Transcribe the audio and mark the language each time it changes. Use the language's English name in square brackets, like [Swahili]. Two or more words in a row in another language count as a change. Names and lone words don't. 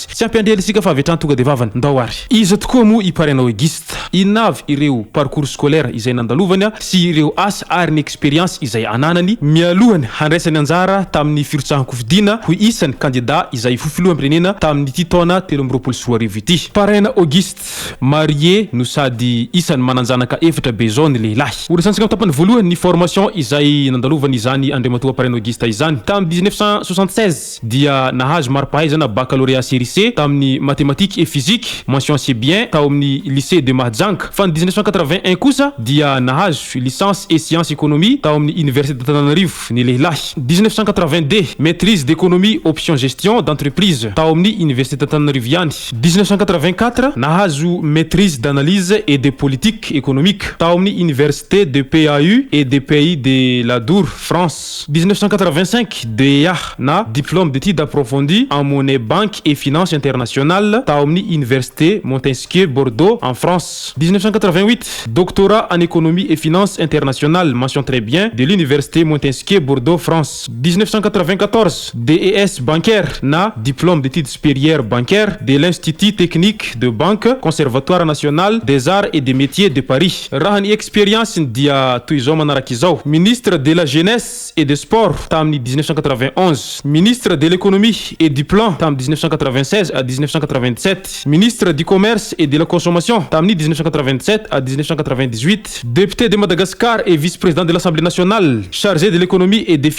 [Malagasy] Tsy ampiandrely isika fa avetrany tonga de vavany ndao ary. Iza tokoa mo i Parenogiste inavy ireo [French] parcours scolaire [Malagasy] izay nandalovany sy ireo asa ary ny expérience izay ananany mialohany handraisany anjara tamin'ny firotsahan-kofidiana ho isany candidat izay filoham-pirenena tamin'ity taona 2024 ity. Parenogiste marié no sady isany mananjanaka efatra be zao ny lehilahy. Horesantsika amin'ny tapany voalohany ny formation izay nandalovany izany Andriamatoa Parenogiste izany tamin'ny 1976 dia nahazo mari-pahaizana [French] baccalauréat série C [Malagasy] tamin'ny [French] mathématiques et physique mention assez bien [Malagasy] tao amin'ny [French] lycée de Mahajanga. [Malagasy] Fa 1981 kosa dia nahazo [French] licence et sciences économie [Malagasy] tao amin'ny [French] université d'Antananarivo [Malagasy] ny lehilahy. [French] 1982 maîtrise d'économie option gestion d'entreprise [Malagasy] tao amin'ny [French] université d'Antananarivo ihany. 1984 nahazo maîtrise d'analyse et de politique économique [Malagasy] tao amin'ny [French] université de PAU et des pays de la Dour France. 1985 DEA na diplôme d'études approfondies en monnaie banque et finance internationale [Malagasy] tao amin'ny [French] université Montesquieu Bordeaux en France. 1988 doctorat en économie et finance internationale mention très bien de l'université Montesquieu Bordeaux France. 1994 DES bancaire na diplôme d'études supérieures bancaires de l'Institut technique de banque Conservatoire national des arts et des métiers de Paris. [Malagasy] Raha ny expérience dia toy izao manaraka izao: [French] ministre de la jeunesse et des sports tamin'ny 1991, ministre de l'économie et du plan tamin'ny 1996 à 1997, ministre du commerce et de la consommation tamin'ny 1997 à 1998, député de Madagascar et vice-président de l'Assemblée nationale chargé de l'économie et des